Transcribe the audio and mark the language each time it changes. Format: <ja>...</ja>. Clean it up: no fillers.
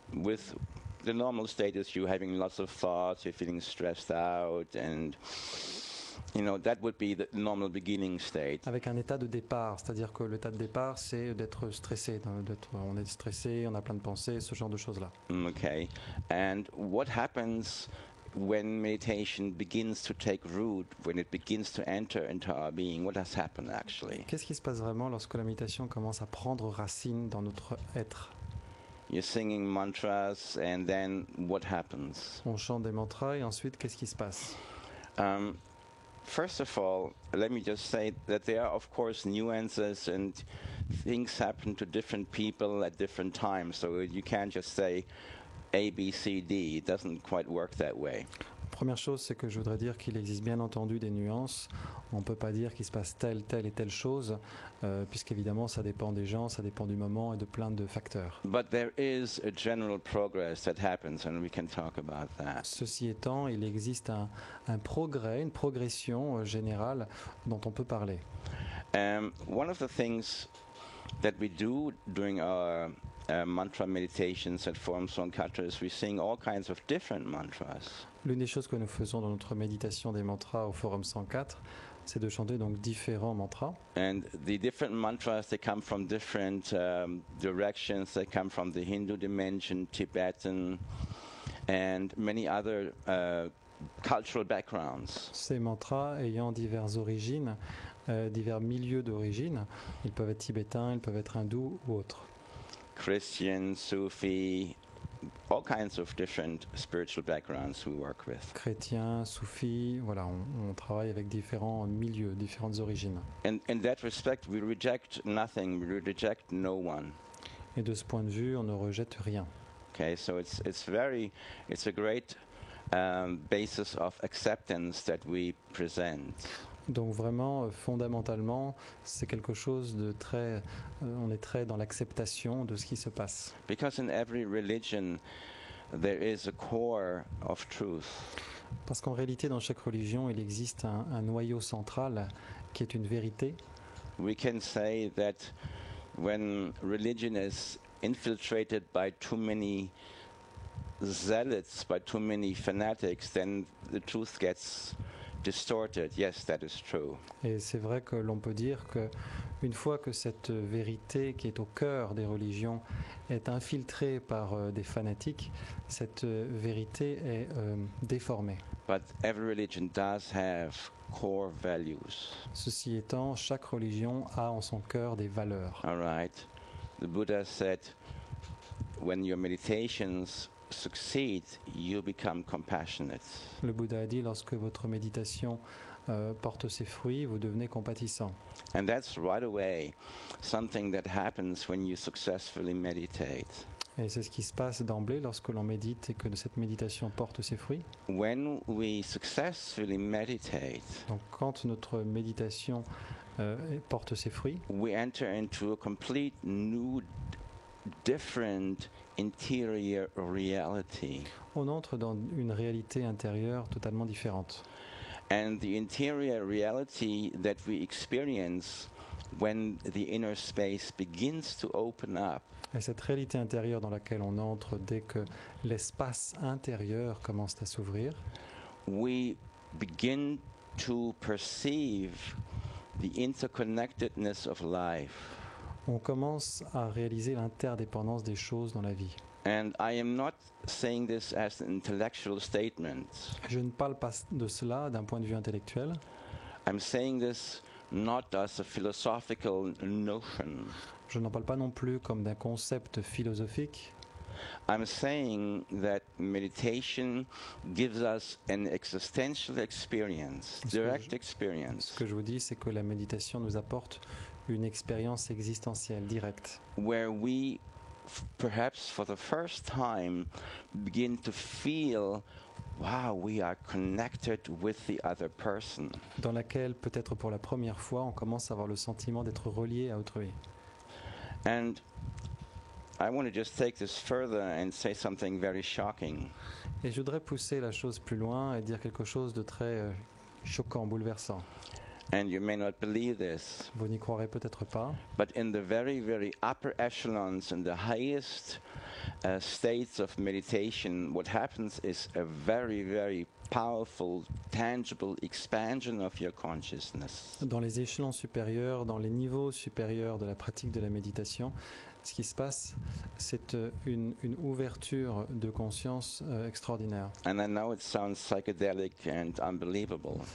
<en>with the normal state is you having lots of thoughts, you're feeling stressed out, and that would be the normal beginning state.</en> <fr>avec un état de départ, c'est-à-dire que l'état de départ, c'est d'être stressé, on est stressé, on a plein de pensées, ce genre de choses-là.</fr> <en>Okay, and what happens when meditation begins to take root, when it begins to enter into our being? What has happened actually?</en> <fr>Qu'est-ce qui se passe vraiment lorsque la méditation commence à prendre racine dans notre être?</fr> <en>You're singing mantras, and then what happens?</en> <fr>On chante des mantras et ensuite, qu'est-ce qui se passe?</fr> <en>First of all, let me just say that there are, of course, nuances and things happen to different people at different times. So you can't just say A, B, C, D. It doesn't quite work that way.</en> <fr>Première chose, c'est que je voudrais dire qu'il existe bien entendu des nuances. On ne peut pas dire qu'il se passe telle et telle chose, puisqu'évidemment, ça dépend des gens, ça dépend du moment et de plein de facteurs.</fr> <en>But there is a general progress that happens, and we can talk about that.</en> <fr>Ceci étant, il existe un progrès, une progression générale dont on peut parler.</fr> <en>One of the things that we do during our mantra meditations at Forum Songkhatra is we sing all kinds of different mantras.</en> <fr>L'une des choses que nous faisons dans notre méditation des mantras au Forum 104, c'est de chanter donc différents mantras.</fr> <en>And the different mantras, they come from different directions. They come from the Hindu dimension, Tibetan, and many other cultural backgrounds.</en> <fr>Ces mantras ayant diverses origines, divers milieux d'origine, ils peuvent être tibétains, ils peuvent être hindous ou autres.</fr> <en>Christian, Sufi, all kinds of different spiritual backgrounds we work with.</en> <fr>Chrétiens, soufis, voilà, on travaille avec différents milieux, différentes origines.</fr> <en>And in that respect, we reject nothing, we reject no one.</en> <fr>Et de ce point de vue, on ne rejette rien.</fr> <en>Okay, so it's a great basis of acceptance that we present.</en> <fr>Donc vraiment, fondamentalement, c'est quelque chose de très... on est très dans l'acceptation de ce qui se passe.</fr> <en>Because in every religion, there is a core of truth.</en> <fr>Parce qu'en réalité, dans chaque religion, il existe un noyau central qui est une vérité.</fr> <en>We can say that when religion is infiltrated by too many zealots, by too many fanatics, then the truth gets distorted. Yes, that is true.</en> <fr>Et c'est vrai que l'on peut dire que une fois que cette vérité qui est au cœur des religions est infiltrée par des fanatiques, cette vérité est déformée.</fr> <en>But every religion does have core values.</en> <fr>Ceci étant, chaque religion a en son cœur des valeurs.</fr> <en>All right. The Buddha said, when your meditations succeed, you become compassionate.</en> <fr>Le Bouddha a dit, lorsque votre méditation porte ses fruits, vous devenez compatissant.</fr> <en>And that's right away something that happens when you successfully meditate.</en> <fr>Et c'est ce qui se passe d'emblée lorsque l'on médite et que cette méditation porte ses fruits.</fr> <en>When we successfully meditate,</en> <fr>Donc quand notre méditation porte ses fruits,</fr> <en>we enter into a complete new, different interior reality.</en> <fr>on entre dans une réalité intérieure totalement différente.</fr> <en>And the interior reality that we experience when the inner space begins to open up,</en> <fr>Et cette réalité intérieure dans laquelle on entre dès que l'espace intérieur commence à s'ouvrir,</fr> <en>we begin to perceive the interconnectedness of life.</en> <fr>on commence à réaliser l'interdépendance des choses dans la vie.</fr> <en>And I am not saying this as an intellectual statement.</en> <fr>Je ne parle pas de cela d'un point de vue intellectuel.</fr> <en>I'm saying this not as a philosophical notion.</en> <fr>Je n'en parle pas non plus comme d'un concept philosophique.</fr> <en>I'm saying that meditation gives us an existential experience, direct</en> <fr>Ce</fr> <en>experience,</en> <fr>que je vous dis, c'est que la méditation nous apporte une expérience existentielle directe,</fr> <en>where we perhaps for the first time begin to feel wow, we are connected with the other person.</en> <fr>dans laquelle peut-être pour la première fois on commence à avoir le sentiment d'être relié à autrui.</fr> <en>And I want to just take this further and say something very shocking.</en> <fr>Et je voudrais pousser la chose plus loin et dire quelque chose de très choquant, bouleversant.</fr> <en>And you may not believe this,</en> <fr>Vous n'y croirez peut-être pas,</fr> <en>but in the very, very upper echelons, in the highest states of meditation, what happens is a very, very powerful, tangible expansion of your consciousness.</en> <fr>dans les échelons supérieurs, dans les niveaux supérieurs de la pratique de la méditation, ce qui se passe, c'est une ouverture de conscience extraordinaire.</fr> <en>And I know it sounds psychedelic and unbelievable,</en>